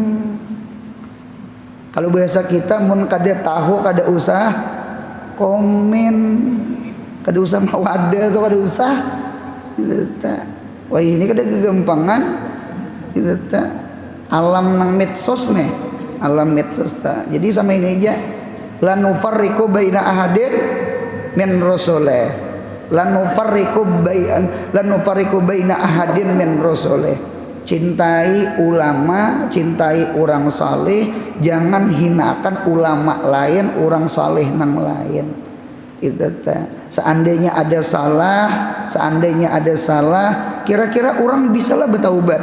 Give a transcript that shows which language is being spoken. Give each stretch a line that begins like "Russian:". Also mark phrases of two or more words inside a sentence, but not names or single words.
Banjar: Kalau bahasa kita mun kada tahu kada usah komen, kada usah mawadah atau kada usah. Wah ini kada kegampangan. Alam nang medsos nih, alam medsos ta. Jadi sama ini aja.
Arabic: لا نفرق بين أحد من رسله. لا نفرق بين أحد من رسله.
Banjar: Cintai ulama, cintai orang saleh, jangan hinakan ulama lain, orang saleh nang lain. Itu teh. Seandainya ada salah, kira-kira orang bisalah bertaubat.